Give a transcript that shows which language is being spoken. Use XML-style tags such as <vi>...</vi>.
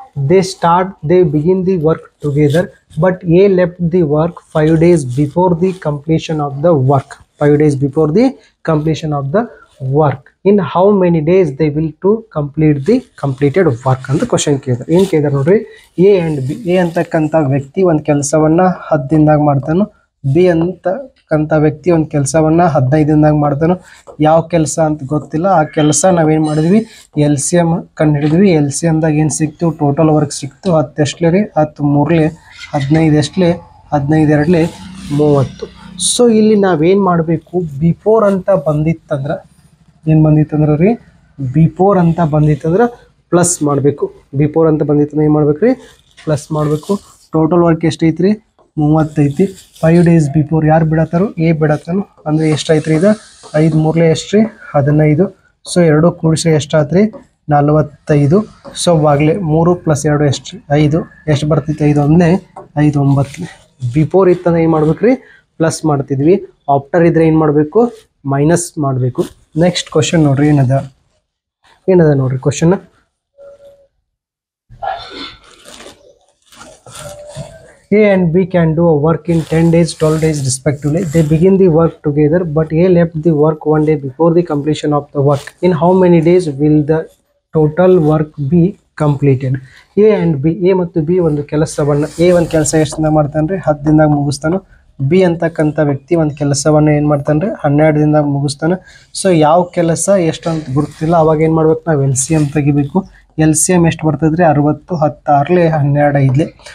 <en>They begin the work together, but A left the work 5 days before the completion of the work. 5 days before the completion of the work. In how many days they will to complete the completed work</en> <kn>ಅಂತ question ಕೇಳಿದ್ರು. ಏನು ಕೇಳಿದ್ರು ನೋಡ್ರಿ, A and B. A ಅಂತಕ್ಕಂಥ ವ್ಯಕ್ತಿ ಒಂದು ಕೆಲಸವನ್ನು 10 ದಿನದಾಗ ಮಾಡ್ತಾನು. ಬಿ ಅಂತಕ್ಕಂಥ ವ್ಯಕ್ತಿ ಒಂದು ಕೆಲಸವನ್ನು 15 ದಿನದಾಗ ಮಾಡ್ತಾನು. ಯಾವ ಕೆಲಸ ಅಂತ ಗೊತ್ತಿಲ್ಲ. ಆ ಕೆಲಸ ನಾವೇನು ಮಾಡಿದ್ವಿ ಎಲ್ ಸಿ ಎಮ್ ಕಂಡು ಹಿಡಿದ್ವಿ. ಎಲ್ ಸಿ ಎಮ್ದಾಗ ಏನು ಸಿಕ್ತು ಟೋಟಲ್ ವರ್ಕ್ ಸಿಕ್ತು 10 ಎಷ್ಟಲೇ ರೀ 10 3 15 ಎಷ್ಟಲೇ 15 2 30. ಸೊ ಇಲ್ಲಿ ನಾವೇನು ಮಾಡಬೇಕು, ಬಿಫೋರ್ ಅಂತ ಬಂದಿತ್ತಂದ್ರೆ ಏನು ಬಂದಿತ್ತಂದ್ರೆ ರೀ ಬಿಫೋರ್ ಅಂತ ಬಂದಿತ್ತಂದ್ರೆ ಪ್ಲಸ್ ಮಾಡಬೇಕು. ಬಿಫೋರ್ ಅಂತ ಬಂದಿತ್ತಂದ್ರೆ ಏನು ಮಾಡ್ಬೇಕು ರೀ ಪ್ಲಸ್ ಮಾಡಬೇಕು. ಟೋಟಲ್ ವರ್ಕ್ ಎಷ್ಟೈತಿ ರೀ 30 ಐತಿ. 5 days ಬಿಫೋರ್ ಯಾರು ಬಿಡತ್ತಾರೋ ಎ ಬಿಡತ್ತಾನು. ಅಂದರೆ ಎಷ್ಟೈತ್ರಿ ಇದು 5 3 ಎಷ್ಟು ರೀ 15. ಸೊ 2 ಕೂಡಿಸಿ ಎಷ್ಟಾತ್ರಿ 45. ಸೊ ಬಾಗ್ಲೆ 3 + 2 ಎಷ್ಟು ರೀ 5. ಎಷ್ಟು ಬರ್ತೈತಿ 5 1 5 9. ಬಿಫೋರ್ ಇತ್ತಂದ್ರೆ ಏನು ಮಾಡ್ಬೇಕು ರೀ ಪ್ಲಸ್ ಮಾಡ್ತಿದ್ವಿ. ಆಫ್ಟರ್ ಇದ್ರೆ ಏನು ಮಾಡಬೇಕು ಮೈನಸ್ ಮಾಡಬೇಕು. ನೆಕ್ಸ್ಟ್ ಕ್ವಶನ್ ನೋಡ್ರಿ ಏನದ ನೋಡ್ರಿ question.</kn> <en>A and B can do a work in 10 days 12 days respectively. They begin the work together, but A left the work 1 day before the completion of the work. In how many days will the total work be completed.</en> <kn>A and B, A ಮತ್ತು B ಒಂದು ಕೆಲಸವನ್ನು, A ಒಂದು ಕೆಲಸ ಎಷ್ಟು ದಿನ ಮಾಡ್ತಾನೆ ರೀ 10 ದಿನದಾಗ ಮುಗಿಸ್ತಾನೆ. ಬಿ ಅಂತಕ್ಕಂಥ ವ್ಯಕ್ತಿ ಒಂದು ಕೆಲಸವನ್ನು ಏನು ಮಾಡ್ತಾನೆ ರೀ 12 ದಿನದಾಗ ಮುಗಿಸ್ತಾನೆ. ಸೊ ಯಾವ ಕೆಲಸ ಎಷ್ಟು ಅಂತ ಗೊತ್ತಿಲ್ಲ, ಅವಾಗ ಏನು ಮಾಡ್ಬೇಕು ನಾವು ಎಲ್ ಸಿ ಎಮ್ ತೆಗಿಬೇಕು. ಎಲ್ ಸಿ ಎಮ್ ಎಷ್ಟು ಬರ್ತದೆ ರೀ 60, 10 12 5.</kn>